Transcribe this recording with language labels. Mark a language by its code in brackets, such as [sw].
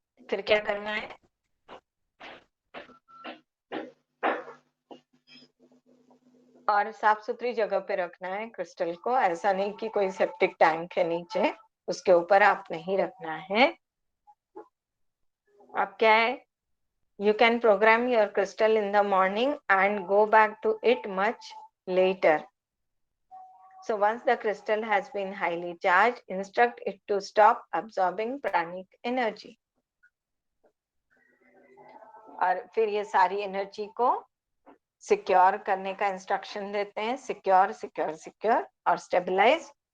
[hi] फिर क्या करना है, और साफ सुथरी जगह पे रखना है क्रिस्टल को. ऐसा नहीं कि कोई सेप्टिक टैंक है नीचे, उसके ऊपर आप नहीं रखना है. अब क्या है, [en] you can program your crystal in the morning and go back to it much later. So once the crystal has been highly charged, instruct it to stop absorbing pranic energy. [hi] और फिर ये सारी एनर्जी को secure करने का instruction देते हैं, secure secure secure और स्टेबलाइज।